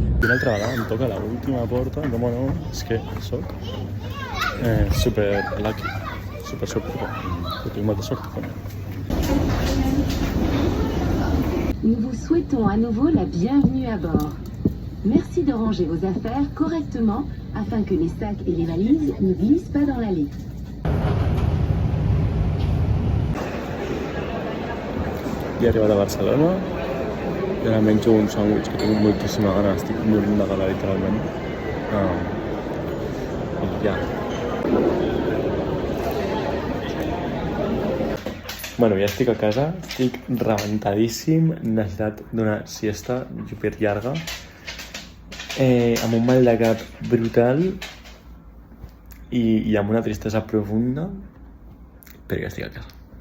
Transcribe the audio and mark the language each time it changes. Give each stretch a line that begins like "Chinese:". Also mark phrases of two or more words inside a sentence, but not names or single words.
Catalan: una altra vegada em toca l'última porta, com no, és que soc
English: super lucky,
Catalan: super que tinc molta sort.
French: Nous vous souhaitons à nouveau la bienvenue à bord. Merci de ranger vos affaires correctement afin que les sacs et les valises ne glissent pas dans l'allée.
Catalan: He arribat a Barcelona i ara menjo un sàndwich que tinc moltíssima gana, estic morint de gana literalment. I ja. Bueno, ja estic a casa, estic rebentadíssim, necessitat d'una siesta super llarga, amb un mal de cap brutal i amb una tristesa profunda, però ja estic a casa.